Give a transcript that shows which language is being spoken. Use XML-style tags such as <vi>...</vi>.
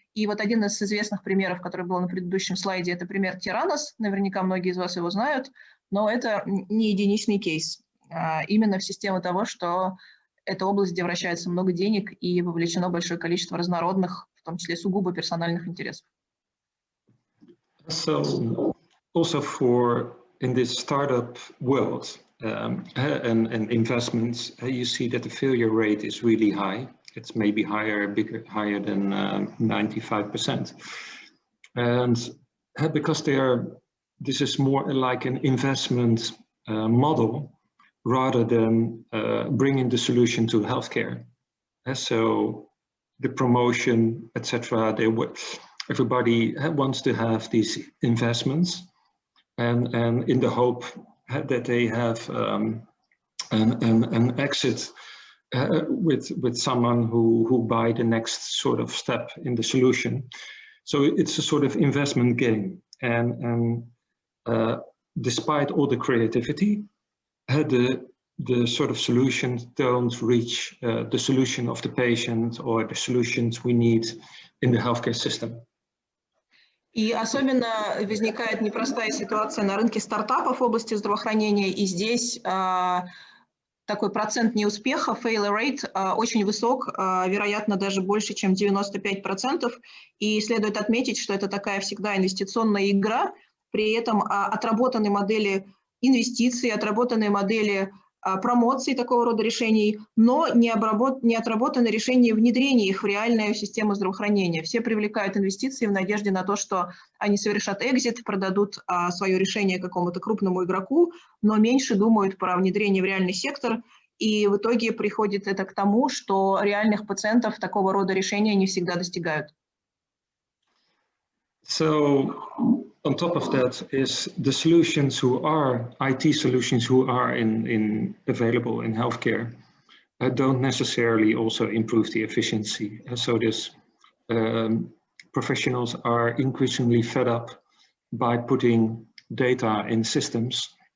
<ru>И вот один из известных примеров, который был на предыдущем слайде, это пример Theranos. Наверняка многие из вас его знают, но это не единичный кейс. Именно в систему того, что это область, где вращается много денег и вовлечено большое количество разнородных, в том числе сугубо персональных интересов.</ru> <en>So also in this startup world and investments, you see that the failure rate is really high. It's maybe higher than 95%. And because this is more like an investment model rather than bringing the solution to healthcare. So the promotion, etc. Everybody wants to have these investments, and in the hope that they have an exit with someone who buy the next sort of step in the solution. So it's a sort of investment game, and despite all the creativity, the sort of solutions don't reach the solution of the patient or the solutions we need in the healthcare system.</en> <ru>И особенно возникает непростая ситуация на рынке стартапов в области здравоохранения, и здесь такой процент неуспеха, failure rate, очень высок, вероятно, даже больше, чем 95%. И следует отметить, что это такая всегда инвестиционная игра, при этом отработанные модели инвестиций, отработанные модели промоции такого рода решений, но не отработаны решения внедрения их в реальную систему здравоохранения. Все привлекают инвестиции в надежде на то, что они совершат экзит, продадут свое решение какому-то крупному игроку, но меньше думают про внедрение в реальный сектор, и в итоге приходит это к тому, что реальных пациентов такого рода решения не всегда достигают.</ru> <en>So on top of that is the solutions who are IT solutions who are available in healthcare don't necessarily also improve the efficiency. So this professionals are increasingly fed up by putting data in systems.</en>